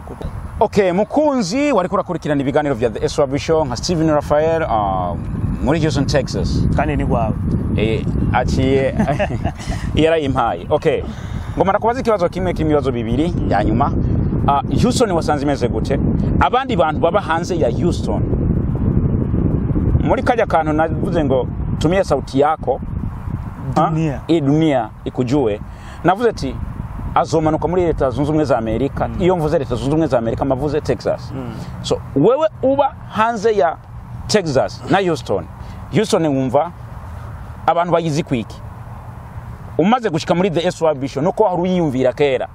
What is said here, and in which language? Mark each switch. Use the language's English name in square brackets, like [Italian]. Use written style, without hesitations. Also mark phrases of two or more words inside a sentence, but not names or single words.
[Rundi] Okay, mukunzi wari kurakurikirana ibiganiro vya The SYB Show nka Steven Raphael muri Houston, Texas. Kandi ni gwawe. Aciye yarayimpaye. Okay. Ngomara kubaza ikibazo kimwe kimibazo bibiri ya nyuma. Houston wasanze imeze gute? Abandi bantu baba hanze ya Houston. Muri kajya kantu navuze ngo [Swahili] tumia sauti yako dunia. Dunia ikujue. [Rundi] Navuze ati azomanuka muri leta zunze ubumwe za Amerika. Iyo mvuze leta zunze ubumwe za Amerika mavuze Texas. So wewe uba hanze ya Texas na Houston. Houston wumva abantu bayizi kwiki. Umaze gushika muri The SYB Show nuko hari uyiyumvira kera.